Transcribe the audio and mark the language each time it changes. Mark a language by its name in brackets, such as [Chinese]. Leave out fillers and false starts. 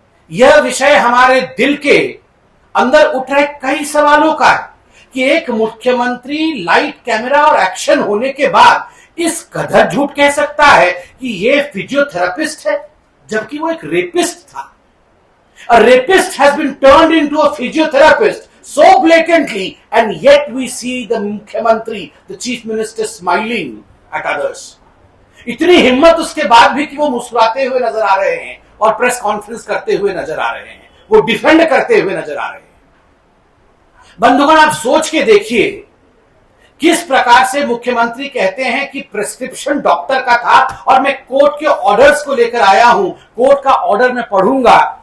[Hindi] यह विषय हमारे दिल के अंदर उठ रहे कई सवालों का है कि एक मुख्यमंत्री लाइट, कैमरा और एक्शन होने के बाद इस कदर झूठ कह सकता है कि ये फिजियोथेरापिस्ट है, जबकि वो एक रेपिस्ट था। [English] A rapist has been turned into a physiotherapist so blatantly, and yet we see the Mukhyamantri, the Chief Minister, smiling at others. [Hindi] इतनी हिम्मत उसके बाद भी कि वो मुस्कुराते हुए नजर आ रहे हैं और प्रेस कॉन्फ्रेंस करते हुए नजर आ रहे हैं, वो डिफेंड करते हुए नजर आ रहे हैं। बंधुगण, आप सोच के देखिए किस प्रकार से मुख्यमंत्री कहते हैं कि प्रिस्क्रिप्शन डॉक्टर का था और मैं कोर्ट के ऑर्डर्स को लेकर आया हूं, कोर्ट का ऑर्डर मैं पढ़ूंगा।